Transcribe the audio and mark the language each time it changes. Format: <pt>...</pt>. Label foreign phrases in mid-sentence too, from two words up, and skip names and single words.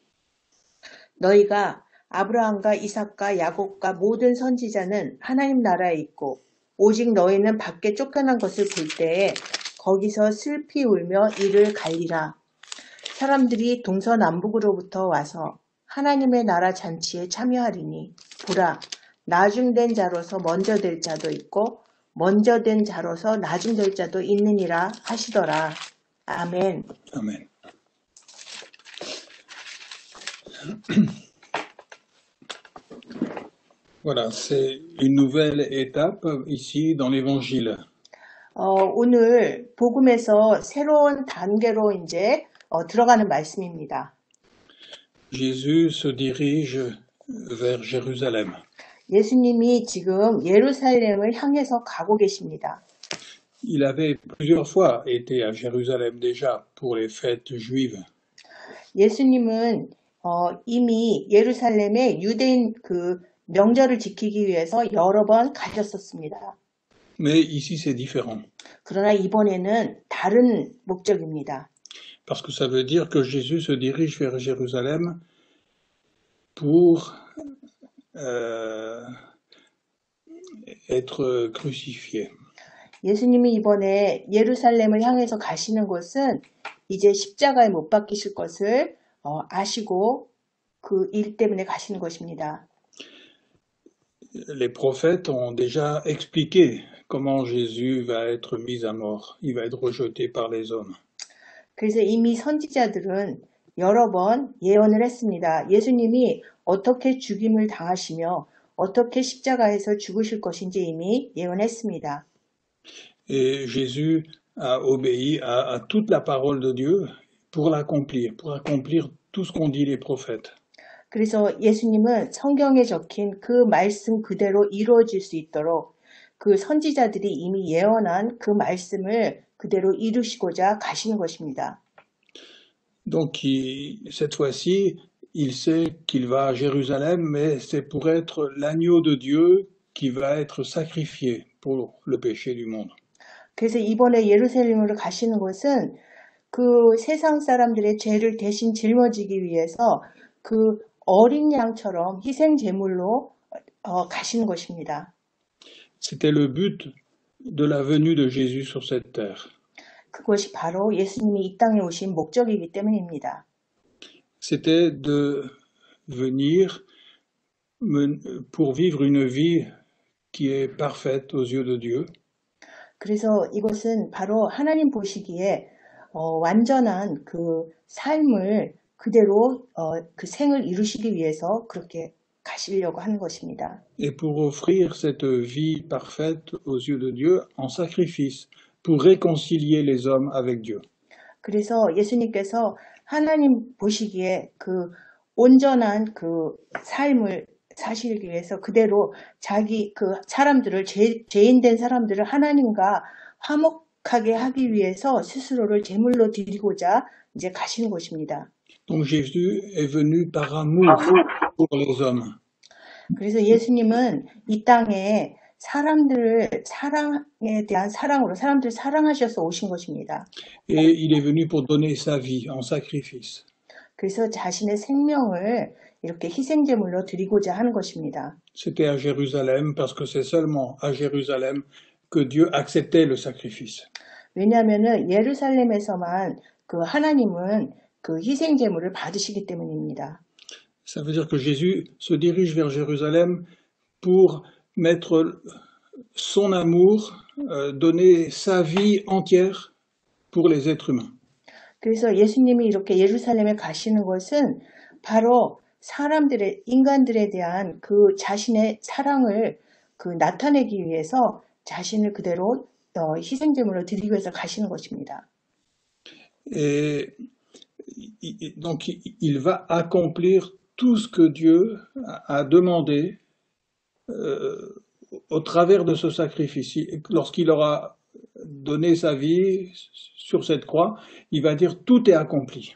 <ko>너희가 아브라함과 이삭과 야곱과 모든 선지자는 하나님 나라에 있고 오직 너희는 밖에 쫓겨난 것을 볼 때에 거기서 슬피 울며 이를 갈리라. 사람들이 동서남북으로부터 와서 하나님의 나라 잔치에 참여하리니 보라 나중된 자로서 먼저 될 자도 있고 먼저 된 자로서 나중될 자도 있느니라 하시더라. 아멘.</ko> <fr>Amen. Voilà, c'est une nouvelle étape ici dans l'évangile.</fr> <ko>오늘 복음에서 새로운 단계로 이제 들어가는 말씀입니다.</ko> <fr>Jésus se dirige vers Jérusalem.</fr> <ko>예수님이 지금 예루살렘을 향해서 가고 계십니다.</ko> <fr>Il avait plusieurs fois été à Jérusalem déjà pour les fêtes juives.</fr> <ko>예수님은 이미 예루살렘에 유대인 그 명절을 지키기 위해서 여러 번 가셨었습니다.</ko> <fr>Mais ici c'est différent.</fr> <ko>그러나 이번에는 다른 목적입니다.</ko> <fr>Parce que ça veut dire que Jésus se dirige vers Jérusalem pour être crucifié.</fr> <ko>예수님이 이번에 예루살렘을 향해서 가시는 것은 이제 십자가에 못 박히실 것을 아시고 그 일 때문에 가시는 것입니다.</ko> <fr>Les prophètes ont déjà expliqué comment Jésus va être mis à mort. Il va être rejeté par les hommes.</fr> <ko>그래서 이미 선지자들은 여러 번 예언을 했습니다. 예수님이 어떻게 죽임을 당하시며 어떻게 십자가에서 죽으실 것인지 이미 예언했습니다.</ko> <fr>Et Jésus a obéi à toute la parole de Dieu pour accomplir tout ce qu'ont dit les prophètes.</fr> <ko>그래서 예수님은 성경에 적힌 그 말씀 그대로 이루어질 수 있도록 그 선지자들이 이미 예언한 그 말씀을 그대로 이루시고자 가시는 것입니다.</ko> <fr>Donc cette fois-ci, il sait qu'il va à Jérusalem, mais c'est pour être l'agneau de Dieu qui va être sacrifié pour le péché du monde.</fr> <ko>그래서 이번에 예루살렘으로 가시는 것은 그 세상 사람들의 죄를 대신 짊어지기 위해서 그 어린 양처럼 희생 제물로 가시는 것입니다.</ko> <fr>C'était le but de la venue de Jésus sur cette terre.</fr> <ko>그것이 바로 예수님이 이 땅에 오신 목적이기 때문입니다.</ko> <fr>C'était de venir pour vivre une vie qui est parfaite aux yeux de Dieu.</fr> <ko>그래서 이것은 바로 하나님 보시기에 완전한 그 삶을 그대로 그 생을 이루시기 위해서 그렇게 가시려고 하는 것입니다.</ko> <fr>Et pour offrir cette vie parfaite aux yeux de Dieu en sacrifice, pour réconcilier les hommes avec Dieu.</fr> <ko>그래서 예수님께서 하나님 보시기에 그 온전한 그 삶을 사시기 위해서 그대로 자기 그 사람들을 죄인된 사람들을 하나님과 화목하게 하기 위해서 스스로를 제물로 드리고자 이제 가시는 것입니다.</ko> <fr>Donc Jésus est venu par amour pour les hommes.</fr> <ko>그래서 예수님은 이 땅에 사람들을 사랑에 대한 사랑으로 사람들을 사랑하셔서 오신 것입니다.</ko> <fr>Et il est venu pour donner sa vie en sacrifice.</fr> <ko>그래서 자신의 생명을 이렇게 희생제물로 드리고자 하는 것입니다.</ko> <fr>C'était à Jérusalem parce que c'est seulement à Jérusalem que Dieu acceptait le sacrifice.</fr> <ko>왜냐하면 예루살렘에서만 그 하나님은 그 희생제물을 받으시기 때문입니다.</ko> <fr>Ça veut dire que Jésus se dirige vers Jérusalem pour mettre son amour, donner sa vie entière pour les êtres humains.</fr> <ko>그래서 예수님이 이렇게 예루살렘에 가시는 것은 바로 인간들에 대한 그 자신의 사랑을 그 나타내기 위해서 자신을 그대로 희생제물로 드리기 위해서 가시는 것입니다.</ko> <fr>Et donc il va accomplir tout ce que Dieu a demandé au travers de ce sacrifice. Lorsqu'il aura donné sa vie sur cette croix, il va dire tout est accompli.</fr>